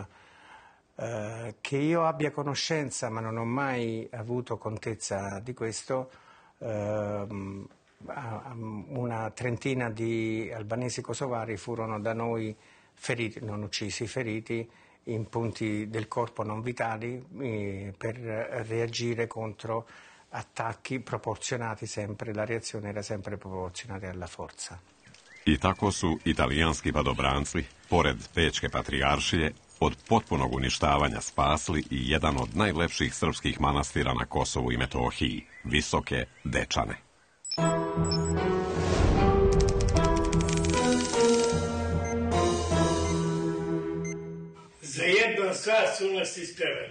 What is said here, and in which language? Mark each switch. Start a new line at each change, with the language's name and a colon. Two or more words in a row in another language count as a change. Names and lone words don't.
Italian: Che io abbia conoscenza, ma non ho mai avuto contezza di questo, una trentina di albanesi kosovari furono da noi feriti, non uccisi, feriti in punti del corpo non vitali per reagire contro attacchi proporzionati sempre, la reazione era sempre proporzionale alla forza.
Serbian: I tako su italijanski padobranci, pored Pečke patrijaršije, od potpunog uništavanja spasli i jedan od najlepših srpskih manastira na Kosovu i Metohiji, Visoke Dečane. Za 1 sat su nas ispreveli.